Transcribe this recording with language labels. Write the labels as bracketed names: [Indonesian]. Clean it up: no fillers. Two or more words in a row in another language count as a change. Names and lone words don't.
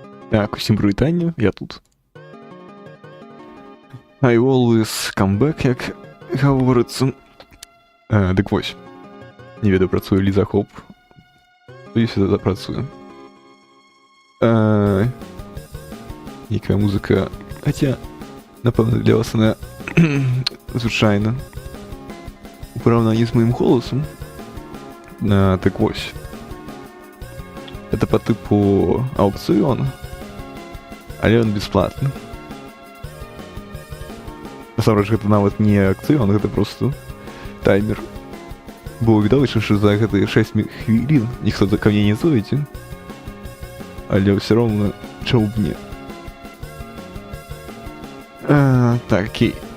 [Ukrainian] Так, усім привітання, я тут. [English] I always come back, [Ukrainian] як говориться. Так ось. [Belarusian] Не ведаю, [Ukrainian] працює Ліза Хоп. Сподіваюся, запрацює. Яка музика. Хоча, напевно, для вас вона звичайна. У порівнянні з моїм голосом. Так ось. [Russian] Это по типу [Ukrainian] аукціону. Але він безплатний. [Belarusian] Насамрэч, гэта нават не акцыён, гэта просто таймер. Бо відавочна, што за гэтыя 6 хвілін ніхто [Russian] ко мне [Belarusian] не зойдзе. Але ўсё роўна, чаму б не. [Ukrainian] Так, окей.